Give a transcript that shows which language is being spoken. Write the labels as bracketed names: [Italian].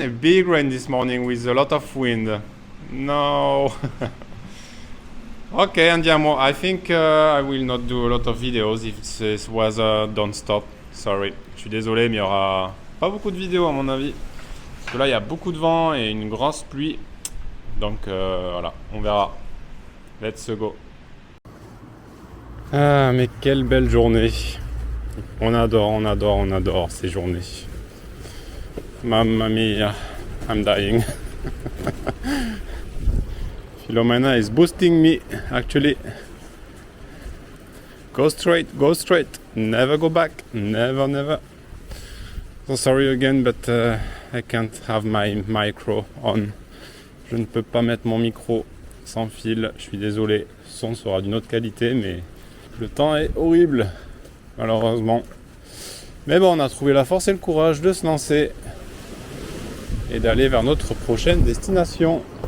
[English] A big rain this morning with a lot of wind. No! Okay, andiamo. I think I will not do a lot of videos if this weather don't stop. Sorry. [French] Je suis désolé, mais il y aura pas beaucoup de vidéos à mon avis. Parce que là, il y a beaucoup de vent et une grosse pluie. Donc voilà, on verra. [English] Let's go. [French] Ah, mais quelle belle journée. On adore ces journées. [Italian] Mamma mia, [English] I'm dying. Filomena is boosting me, actually. Go straight, never go back, never. So sorry again, but I can't have my micro on. [French] Je ne peux pas mettre mon micro sans fil, je suis désolé. Le son sera d'une autre qualité, mais le temps est horrible, malheureusement. Mais bon, on a trouvé la force et le courage de se lancer et d'aller vers notre prochaine destination.